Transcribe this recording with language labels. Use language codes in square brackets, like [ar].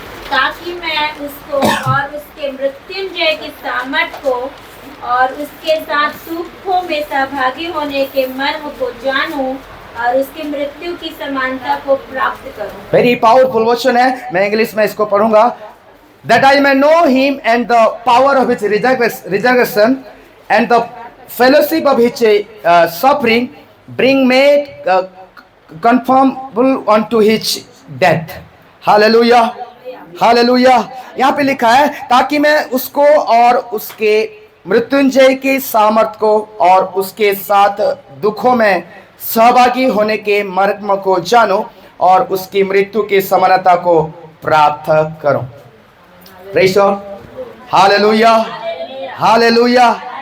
[hi] ताकि मैं उसको और उसके मृत्युंजय की सामर्थ को और उसके साथ सुखों में सहभागी होने के मर्म को जानूं और उसकी मृत्यु की समानता को प्राप्त करूं। [en] very powerful [hi] वचन है, मैं इंग्लिश में इसको पढ़ूंगा। [en] That I may know him and the power of his resurrection and the fellowship of his suffering, being made conformable unto his death. Hallelujah. Hallelujah. [hi] यहाँ पे लिखा है ताकि मैं उसको और उसके मृत्युंजय की सामर्थ को और उसके साथ दुखों में सहभागी होने के मर्म को जानूं और उसकी मृत्यु की समानता को प्राप्त करूं। [en] Praise God. [hi] हालेलुया। हालेलुया।